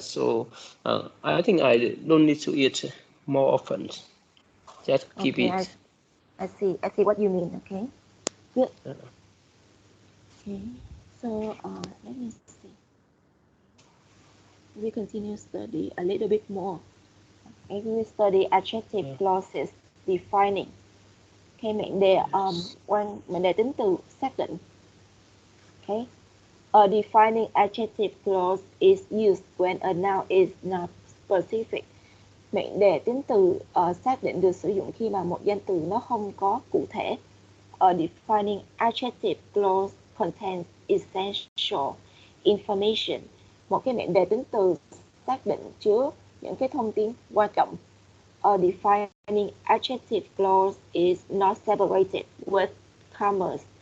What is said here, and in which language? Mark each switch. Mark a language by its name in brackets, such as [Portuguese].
[English] So I think I don't need to eat more often. Just keep Okay, it. I see. I see what you mean. Okay. Good. Okay. So let me see. We continue study a little bit more. Okay, we will study adjective clauses defining. [Vietnamese] Okay, mệnh đề mệnh đề tính từ xác định. [English] Okay. A defining adjective clause is used when a noun is not specific. [Vietnamese] Mệnh đề tính từ xác định được sử dụng khi mà một danh từ nó không có cụ thể. [English] A defining adjective clause contains essential information. [Vietnamese] Một cái mệnh đề tính từ xác định chứa những cái thông tin quan trọng. [English] A defining adjective clause is not separated with commas.